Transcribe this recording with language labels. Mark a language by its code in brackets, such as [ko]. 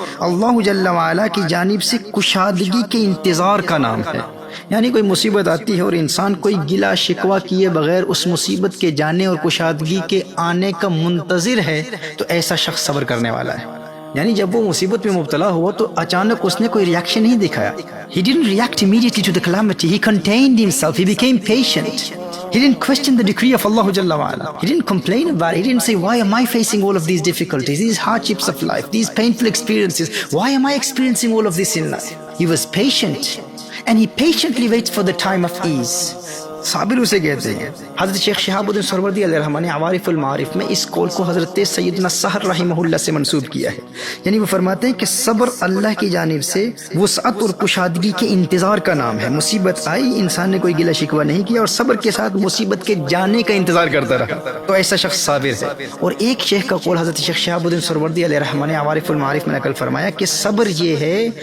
[ur] اللہ جل وعلا کی جانب سے کشادگی کے انتظار کا نام ہے۔ یعنی کوئی مصیبت آتی ہے اور انسان کوئی گلا شکوہ کیے بغیر اس مصیبت کے جانے اور کشادگی کے آنے کا منتظر ہے تو ایسا شخص صبر کرنے والا ہے۔ یعنی جب وہ مصیبت میں مبتلا ہوا تو اچانک اس نے کوئی ریاکشن نہیں دکھایا۔ [en] He didn't react immediately to the calamity. He contained himself. He became patient. He didn't question the decree of Allah Jalla wa'ala. He didn't complain about it. He didn't say, why am I facing all of these difficulties, these hardships of life, these painful experiences? Why am I experiencing all of this in life? He was patient. And he patiently waits for the time of ease. [ur] صابر اسے کہتے ہیں۔ حضرت شیخ شہاب الدین سہروردی علیہ رحمہ نے عوارف المعارف میں اس قول کو حضرت سیدنا سحر رحمہ اللہ سے منسوب کیا ہے۔ یعنی وہ فرماتے ہیں کہ صبر اللہ کی جانب سے وسعت اور کشادگی کے انتظار کا نام ہے۔ مصیبت آئی، انسان نے کوئی گلہ شکوہ نہیں کیا اور صبر کے ساتھ مصیبت کے جانے کا انتظار کرتا رہا، تو ایسا شخص صابر ہے۔ اور ایک شیخ کا قول حضرت شیخ شہاب الدین سہروردی علیہ رحمہ نے عوارف المعارف میں نقل فرمایا کہ صبر یہ ہے